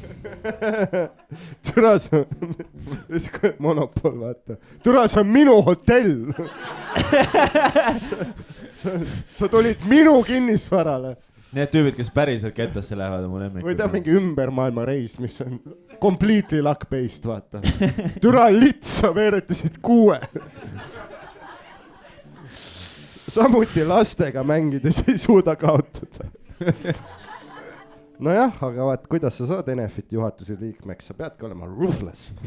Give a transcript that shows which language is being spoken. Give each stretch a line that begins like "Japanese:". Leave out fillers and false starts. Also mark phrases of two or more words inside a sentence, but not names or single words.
Estonian: Türa see on monopol, vaata. Türa see on minu hotell. Sa tulid minu kinnisvarale. Need tüübid, kes päriselt kettasse lähevad, on mu lemmik. Või ta mingi ümbermaailma reis, mis on
English: completely luck-based,
Estonian: vaata. Türa lits, sa veeretasid 6. samuti lastega mängides ei suuda kaotada. Nojah, aga vaat, kuidas sa saad Enefiti juhatuse liikmeks, sa peadki olema ruthless.